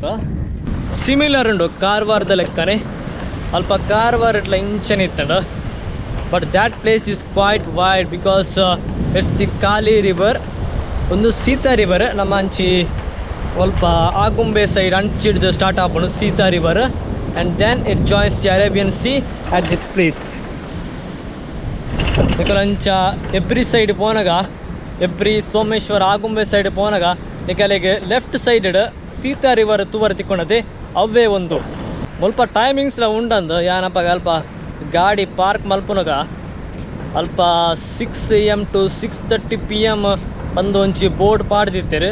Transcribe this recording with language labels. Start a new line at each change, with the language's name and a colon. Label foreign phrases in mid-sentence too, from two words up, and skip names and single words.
Tulu: ಸಿಮಿಲರ್ ಉಂಡು ಕಾರವಾರದ ಲೆಕ್ಕನೆ, ಅಲ್ಪ ಕಾರವಾರ ಇಟ್ಲ ಇಂಚನೆ ಇತ್ತಡ.
English: But that place is quite wide because it's the Kali river.
Tulu: ಒಂದು ಸೀತಾ ರಿವರ್ ನಮ್ಮ ಅಂಚಿ ಸ್ವಲ್ಪ ಆಗುಂಬೆ ಸೈಡ್ ಅಂಚಿಡ್ದು ಸ್ಟಾರ್ಟ್ ಆಪುಂಡು ಸೀತಾ ರಿವರ್,
English: and then it joins the Arabian sea at this place.
Tulu: ಅಂಚ ಎಬ್ರಿ ಸೈಡ್ ಪೋನಾಗ, ಎಬ್ರಿ ಸೋಮೇಶ್ವರ ಆಗುಂಬೆ ಸೈಡ್ ಪೋನಾಗ ನಿಕಲೆಗೆ
English: left side
Tulu: ಸೀತಾ ರಿವರ್ ತೂವರೆ ತಿಕ್ಕೊಂಡದೆ. ಅವೇ ಒಂದು ಸ್ವಲ್ಪ ಟೈಮಿಂಗ್ಸ್ಲ ಉಂಡಂದು ಏನಪ್ಪ ಅಲ್ಪ ಗಾಡಿ ಪಾರ್ಕ್ ಮಲ್ಪುನಾಗ ಅಲ್ಪ
English: 6 AM to 6:30 PM
Tulu: ಒಂದು ಒಂಚಿ ಬೋರ್ಡ್ ಪಾಡ್ದಿತ್ತೇರು.